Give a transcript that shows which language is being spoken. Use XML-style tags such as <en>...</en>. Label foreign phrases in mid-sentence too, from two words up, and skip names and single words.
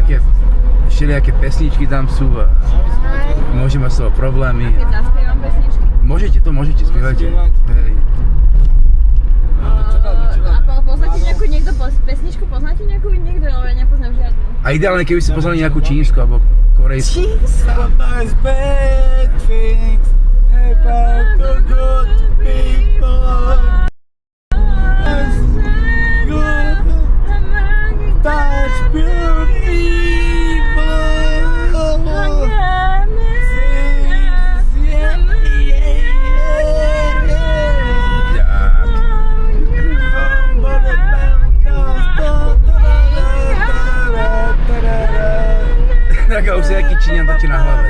<sk>všelijaké pesničky tam sú a môže mať z toho problémy. Keď zaspievam pesničky. Môžete, spievajte. Hej. A poznáte nejakú niekto pesničku? Poznáte nejakú niekto? Ale ja nepoznám žiadnu. A ideálne, keby ste poznali nejakú čínsku alebo korejskú.</sk> <en>Sometimes bad things happen to good people. Good touch pure evil.</en> <sk>Taká už si aký Číňan točí na hlave.</sk>